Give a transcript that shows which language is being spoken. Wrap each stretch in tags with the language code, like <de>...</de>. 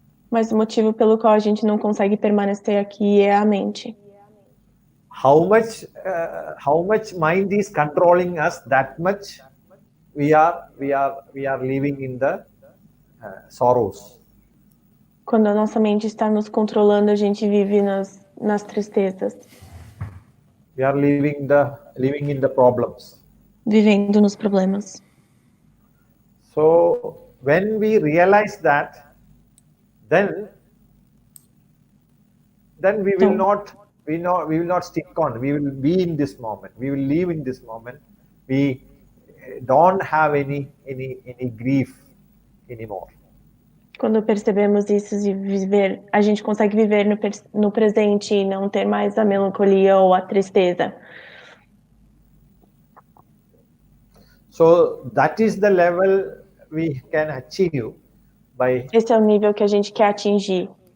<pt>Mas o motivo pelo qual a gente não consegue permanecer aqui é a mente.</pt> <en>How much mind is controlling us, that much we are living in the sorrows.</en> <pt>Quando a nossa mente está nos controlando, a gente vive nas tristezas.</pt> <en>We are living in the problems.</en> <pt>Vivendo nos problemas.</pt> <en>So when we realize that, then we will not stick on. We will be in this moment. We will live in this moment. We don't have any grief anymore.</en> <pt>Quando percebemos isso e a gente consegue viver no presente e não ter mais a melancolia ou a tristeza.</pt> <en>So that is the level we can achieve by.</en> <pt>Esse é o nível que a gente quer atingir.</pt>